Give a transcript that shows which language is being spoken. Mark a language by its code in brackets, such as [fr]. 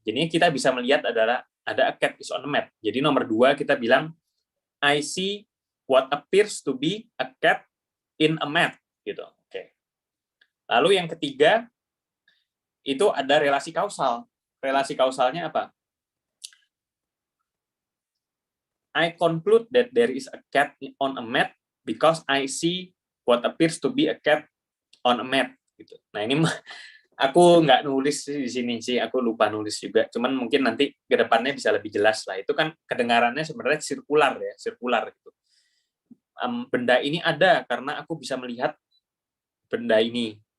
[id] Jadinya kita bisa melihat adalah ada [en] a cat is on a mat. [id] Jadi nomor 2 kita bilang [en] I see what appears to be a cat in a mat gitu. Oke. [id] Lalu yang ketiga itu ada relasi kausal. Relasi kausalnya apa? [en] I conclude that there is a cat on a mat because I see what appears to be a cat on a mat gitu. [id] Nah, ini aku nggak nulis di sini sih, aku lupa nulis juga. Cuman mungkin nanti ke depannya bisa lebih jelas lah. Itu kan kedengarannya sebenarnya sirkular gitu. Benda ini ada karena aku bisa melihat benda ini.